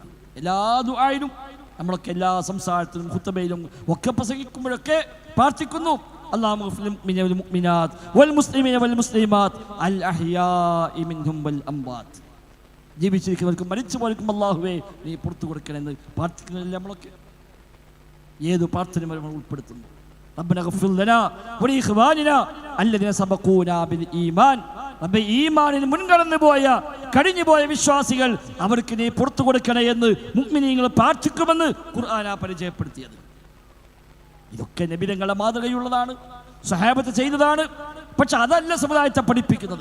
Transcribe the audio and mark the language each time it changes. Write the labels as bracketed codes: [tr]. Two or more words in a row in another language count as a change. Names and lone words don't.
[ml] എല്ലാ ദുആയിലും നമ്മളൊക്കെ എല്ലാ സംസാരത്തിലും ഖുത്ബയിലും ഒക്കെ പ്രസംഗിക്കുമ്പോഴൊക്കെ പ്രാർത്ഥിക്കുന്നു, ജീവിച്ചിരിക്കുന്നവർക്കും മരിച്ചുപോയവർക്കും അല്ലാഹുവേ നീ പുറത്തു കൊടുക്കണമെന്ന് പ്രാർത്ഥിക്കുന്നില്ല. നമ്മളൊക്കെ ഏതു പ്രാർത്ഥനയും നമ്മൾ ഉൾപ്പെടുത്തുന്നു. [ar] ربنا اغفر لنا ولإخواننا الذين سبقونا بالإيمان. [ml] റബ്ബേ, ഈമാനിൽ മുൻകടന്നു പോയ കഴിഞ്ഞു പോയ വിശ്വാസികൾ അവർക്ക് നീ പുറത്തു കൊടുക്കണേ എന്ന് മുഅ്മിനീങ്ങൾ പ്രാർത്ഥിക്കുമെന്ന് ഖുർആനാ പരിചയപ്പെടുത്തിയത്. ഇതൊക്കെ നബി തങ്ങളുടെ മാതൃകയുള്ളതാണ്, സ്വഹാബത്ത് ചെയ്തതാണ്. പക്ഷെ അതല്ല സമുദായത്തെ പഠിപ്പിക്കുന്നത്.